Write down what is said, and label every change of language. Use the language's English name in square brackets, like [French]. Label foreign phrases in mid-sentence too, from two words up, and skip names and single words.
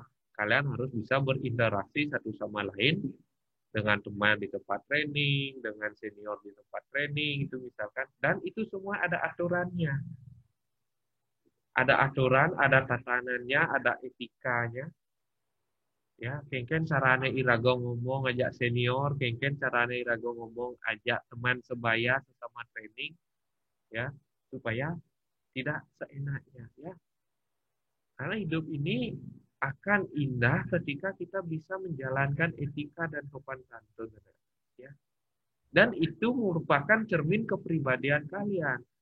[Indonesian] Kalian harus bisa berinteraksi satu sama lain dengan teman di tempat training, dengan senior di tempat training, itu misalkan, dan itu semua ada aturannya. Ada aturan, ada tatanannya, ada etikanya. Ya, [Balinese] kengken carane irago ngomong ajak senior, kengken carane irago ngomong ajak [Indonesian] teman sebaya sesama training, [Balinese] ya, [Indonesian] supaya tidak seenaknya, [Balinese] ya. [Indonesian] Karena hidup ini akan indah ketika kita bisa menjalankan etika dan sopan santun, ya. Dan itu merupakan cermin kepribadian kalian.